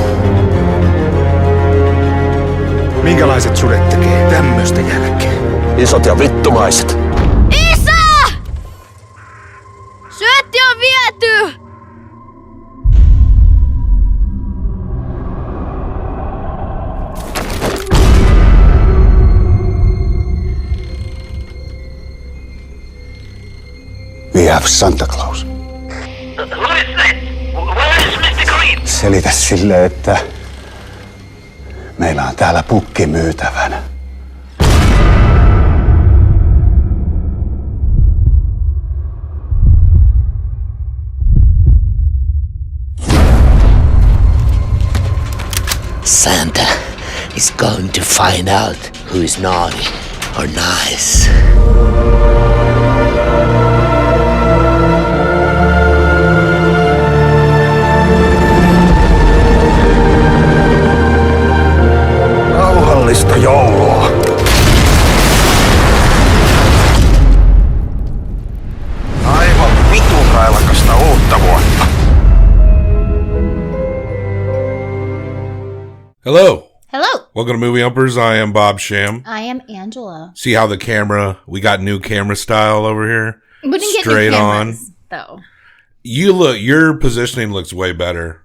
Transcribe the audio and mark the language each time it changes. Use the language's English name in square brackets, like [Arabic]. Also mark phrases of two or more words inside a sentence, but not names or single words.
[Finnish] Minkälaiset sudet tekee tämmöstä jälkeen? Isot ja vittumaiset. Isä! Syötti on viety! [English] We have Santa Claus. What is that? Where is Mr. Green? [Finnish] Selitä sille, että meillä on täällä pukki myytävänä. [English] Santa is going to find out who is naughty or nice. [Finnish] Rauhallista joulua. Aivan vitun railakasta uutta vuotta. [English] Hello. Hello. Welcome to Movie Umpers. I am Bob Sham. I am Angela. See how we got new camera style over here? We didn't get Straight new on. cameras, though. Your positioning looks way better.